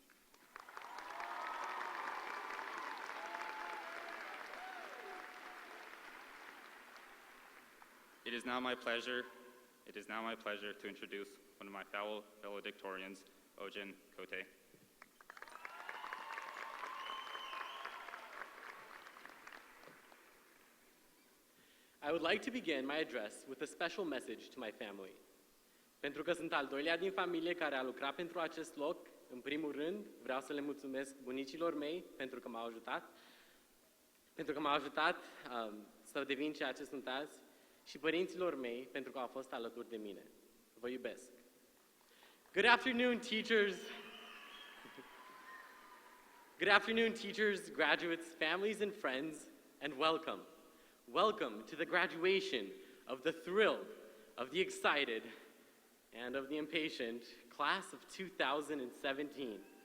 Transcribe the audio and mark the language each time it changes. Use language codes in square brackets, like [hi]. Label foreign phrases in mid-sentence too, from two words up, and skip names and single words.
[en] It is now my pleasure to introduce one of my fellow valedictorians, Ojen Kote. I would like to begin my address with a special message to my family. [ro] Pentru că sunt al doilea din familie care a lucrat pentru acest loc, în primul rând vreau să le mulțumesc bunicilor mei pentru că m-au ajutat să devin ceea ce sunt azi și părinților mei pentru că au fost alături de mine. Vă iubesc. [en] Good afternoon, teachers. Good afternoon, teachers, graduates, families, and friends, and welcome. Welcome to the graduation of the thrilled, of the excited, and of the impatient class of 2017.